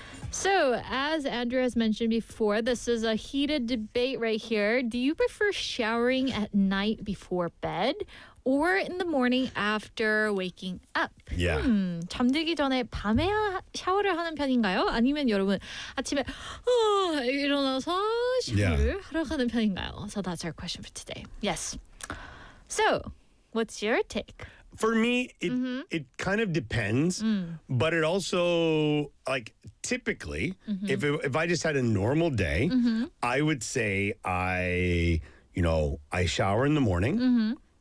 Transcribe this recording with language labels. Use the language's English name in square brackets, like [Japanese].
[English] So, as Andrew has mentioned before, this is a heated debate right here. Do you prefer showering at night before bed or in the morning after waking up? Yeah. [Korean] 잠들기 전에 밤에 샤워를 하는 편인가요? 아니면 여러분 아침에 일어나서 샤워를 하러 가는 편인가요? [English] So that's our question for today. Yes. So, what's your take? For me, it it kind of depends, but it also, like, typically, if I just had a normal day, I would say I shower in the morning. Mm-hmm.